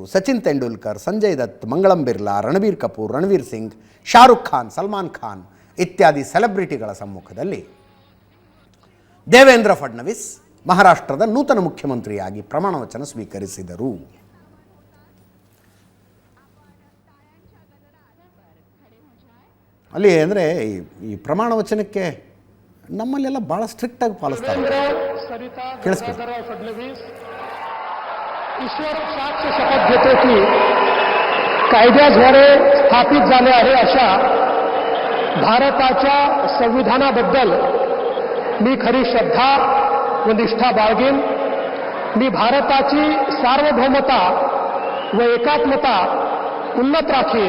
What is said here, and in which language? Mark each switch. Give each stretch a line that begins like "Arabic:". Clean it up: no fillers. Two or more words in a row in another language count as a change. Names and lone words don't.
Kannada: ಸಚಿನ್ ತೆಂಡೂಲ್ಕರ್, ಸಂಜಯ್ ದತ್, ಮಂಗಳಂ ಬಿರ್ಲಾ, ರಣಬೀರ್ ಕಪೂರ್, ರಣವೀರ್ ಸಿಂಗ್, ಶಾರುಖ್ ಖಾನ್, ಸಲ್ಮಾನ್ ಖಾನ್ ಇತ್ಯಾದಿ ಸೆಲೆಬ್ರಿಟಿಗಳ ಸಮ್ಮುಖದಲ್ಲಿ ದೇವೇಂದ್ರ ಫಡ್ನವೀಸ್ ಮಹಾರಾಷ್ಟ್ರದ ನೂತನ ಮುಖ್ಯಮಂತ್ರಿಯಾಗಿ ಪ್ರಮಾಣ ವಚನ ಸ್ವೀಕರಿಸಿದರು. ಅಲ್ಲಿ ಅಂದರೆ ಈ ಪ್ರಮಾಣ ವಚನಕ್ಕೆ ನಮ್ಮಲ್ಲೆಲ್ಲ ಭಾಳ ಸ್ಟ್ರಿಕ್ಟಾಗಿ ಪಾಲಿಸ್ತಾರೆ. ಕೇಳಿಸ್ಕೊಳ್ಳಿ.
Marathi: ईश्वर साक्ष शपथ घेतो की कायद्याद्वारे स्थापित झाले आहे अशा भारताच्या संविधानाबद्दल मी खरी श्रद्धा व निष्ठा बाळगेन. मी भारताची सार्वभौमता व एकात्मता उन्नत राखीन.